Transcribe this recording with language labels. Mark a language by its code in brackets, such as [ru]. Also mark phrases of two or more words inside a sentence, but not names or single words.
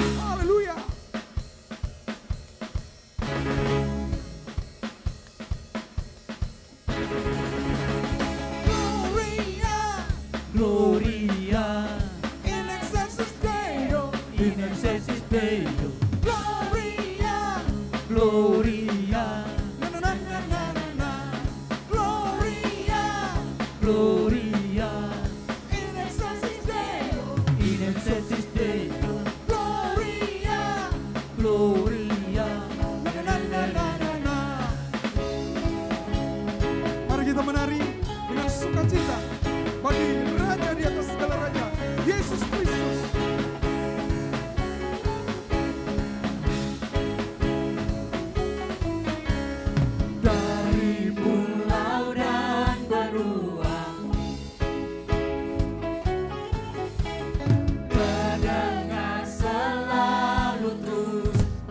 [id] Haleluya. [la] Gloria Gloria in excelsis Deo. in excelsis Deo. Gloria. Gloria, Na na na na na na. Gloria Gloria in excelsis Deo. in excelsis Deo. Gloria. Gloria. Na na na na na na. [id] Mari kita menari dengan sukacita bagi Raja di atas segala raja, Yesus Kristus. Dari pulau dan benua terdengar selalu terus